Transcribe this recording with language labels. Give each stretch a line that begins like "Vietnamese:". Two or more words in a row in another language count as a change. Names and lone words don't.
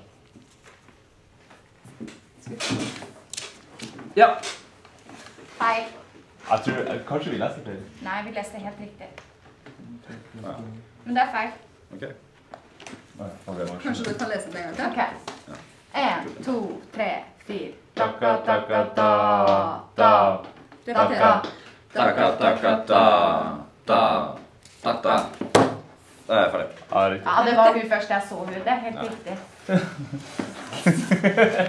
Norwegian: Ja. Feil. Kanskje vi leser feil. Nei, vi leste helt riktig. Ja. Men det er feil. Ok. Kanskje du kan lese den en gang til? Ok. 1, 2, 3, 4. Takka, takka, ta, ta, takka. Takka, takka, ta, ta, takka. Da er jeg ferdig. Ja, riktig. Ja, det var hun først jeg så hun. Det er helt riktig.